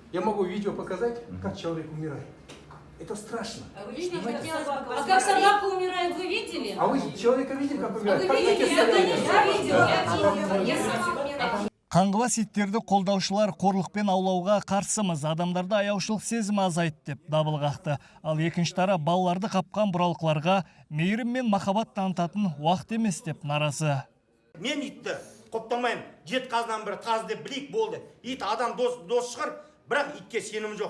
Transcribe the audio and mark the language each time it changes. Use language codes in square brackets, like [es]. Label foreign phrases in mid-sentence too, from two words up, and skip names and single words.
[ru] Я могу видео показать, как человек умирает. Это страшно. А как собака умирает, вы видели? А вы человека видели, как умирает? Вы видели? Я видела. Я сама умираю. [kk] Қаңғыбас иттерді қолдаушылар қорлықпен аулауға қарсымыз, адамдарда аяушылық сезімі азайды деп дабыл қақты. Ал екінші тарап балаларды қапқан бұралқыларға мейірім мен махаббат танытатын уақыт емес деп наразы. Мен итті құптамаймын. Жет қазынан бір таз деп білейік болды. Ит адам дос шығар, бірақ итке сенім жоқ.